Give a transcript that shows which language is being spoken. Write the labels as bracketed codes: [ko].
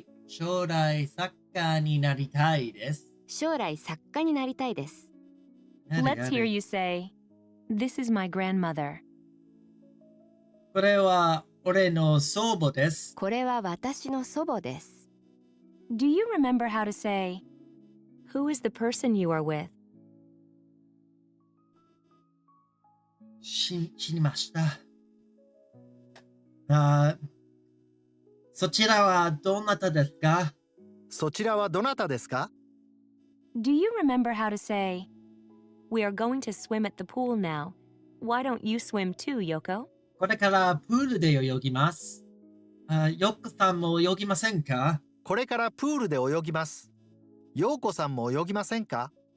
[ja] 将来作家になりたいです。将来作家になりたいです。 [en] Let's hear you say, this is my grandmother. [ja] これは俺の祖母です。これは私の祖母です。 [en] Do you remember how to say, who is the person you are with? [ja] 死にました。そちらはどなたですか？そちらはどなたですか？ [en] Do you remember how to say, we are going to swim at the pool now. Why don't you swim too, Yoko? [ja] これからプールで泳ぎます。ヨッコさんも泳ぎませんか？これからプールで泳ぎます。ようこさんも泳ぎませんか？